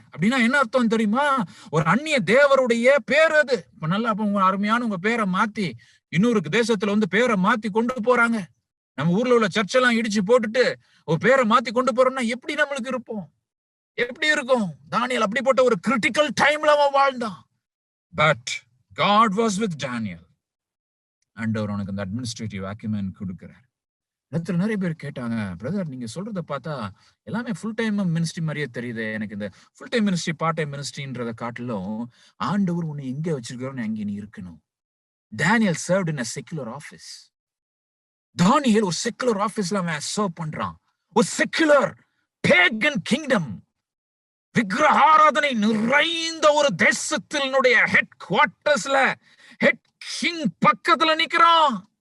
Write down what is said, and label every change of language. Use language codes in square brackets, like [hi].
[ta] அப்படின்னா என்ன அர்த்தம் தெரியுமா? ஒரு அந்நிய தேவருடைய பேர் அது. இப்ப நல்லா உங்க அருமையான உங்க பேரை மாத்தி இன்னொரு தேசத்துல வந்து பேரை மாத்தி கொண்டு போறாங்க. நம்ம ஊர்ல உள்ள சர்ச்செல்லாம் இடிச்சு போட்டுட்டு ஒரு பேரை மாத்தி கொண்டு போறோம்னா எப்படி நம்மளுக்கு இருப்போம்? எப்படி இருக்கும்? தானியேல் அப்படிப்பட்ட ஒரு கிரிட்டிக்கல் டைம்ல அவன் வாழ்ந்தான். [en] But God was with Daniel. [ta] ஆண்டவர் அவனுக்கு அந்த அட்மினிஸ்ட்ரேட்டிவ் அக்யூமென்ட் கொடுக்கிறார். இடத்துல நிறைய பேர் கேட்டாங்க, பிரதர் நீங்க சொல்றத பார்த்தா எல்லாமே ஃபுல் டைம் மினிஸ்ட்ரி மாதிரியே தெரியுது. எனக்கு இந்த full time ministry part time மினிஸ்ட்ரின்றத காட்டிலும் ஆண்டவர் உன்னை எங்க வச்சிருக்கிறோன்னு அங்கே நீ இருக்கணும். [en] Daniel served in a secular office. [ta] தானியேல் ஒரு செக்குலர் ஆபீஸ்ல அவன் சர்வ் பண்றான். ஒரு செக்குலர் பேகன் கிங்டம், விக்கிரக ஆராதனை நிறைந்த ஒரு தேசத்தினுடைய ஹெட் குவார்டர்ஸ்ல ஹெட் கிங் பக்கத்துல நிக்கிறான்.